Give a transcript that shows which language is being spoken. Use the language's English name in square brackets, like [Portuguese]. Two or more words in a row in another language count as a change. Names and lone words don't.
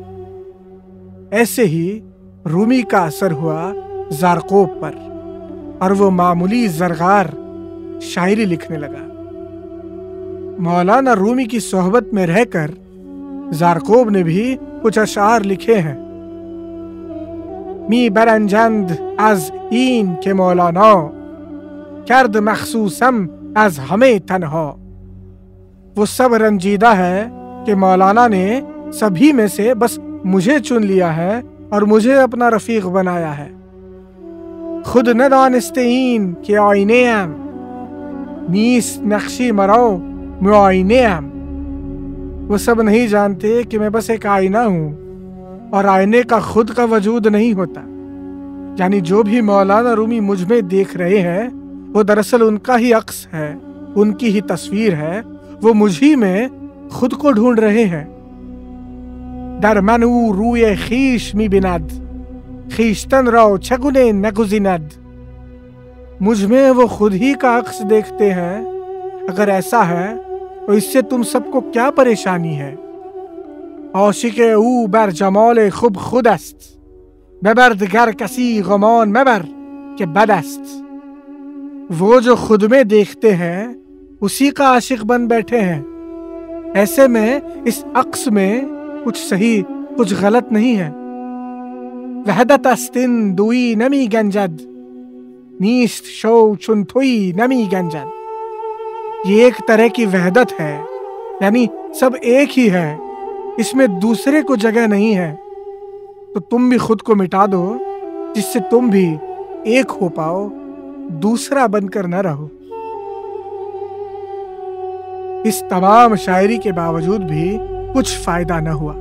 [Urdu] ایسے ہی رومی کا اثر ہوا زارقوب پر، اور وہ معمولی زرگار شاعری لکھنے لگا۔ مولانا رومی کی صحبت میں رہ کر زارقوب نے بھی کچھ اشعار لکھے ہیں۔ [Persian] می برنجند از این که مولانا، کرد مخصوصم از همه تنها۔ [Urdu] وہ سب رنجیدہ ہے کہ مولانا نے سبھی میں سے بس مجھے چن لیا ہے اور مجھے اپنا رفیق بنایا ہے۔ [Persian] خود ندانسته این که آینه ام، نیست نقشی مرا معاینه ام۔ [Urdu] وہ سب نہیں جانتے کہ میں بس ایک آئینہ ہوں اور آئینے کا خود کا وجود نہیں ہوتا۔ یعنی جو بھی مولانا رومی مجھ میں دیکھ رہے ہیں وہ دراصل ان کا ہی عکس ہے، ان کی ہی تصویر ہے، وہ مجھی میں خود کو ڈھونڈ رہے ہیں۔ [Persian] در من او روی خویش می بیند، خویشتن را چگونه نگزیند۔ [Urdu] مجھ میں وہ خود ہی کا عکس دیکھتے ہیں۔ اگر ایسا ہے تو اس سے تم سب کو کیا پریشانی ہے؟ [Persian] عاشق او بر جمال خوب خود است، ببر دگر کسی گمان مبر کہ بد است۔ [Urdu] وہ جو خود میں دیکھتے ہیں اسی کا عاشق بن بیٹھے ہیں۔ ایسے میں اس عکس میں کچھ صحیح کچھ غلط نہیں ہے۔ [Persian] وحدت استن دوئی نمی گنجد، نیست شو چون توئی نمی گنجد۔ [Urdu] یہ ایک طرح کی وحدت ہے، یعنی سب ایک ہی ہے، اس میں دوسرے کو جگہ نہیں ہے۔ تو تم بھی خود کو مٹا دو جس سے تم بھی ایک ہو پاؤ، دوسرا بن کر نہ رہو۔ اس تمام شاعری کے باوجود بھی کچھ فائدہ نہ ہوا۔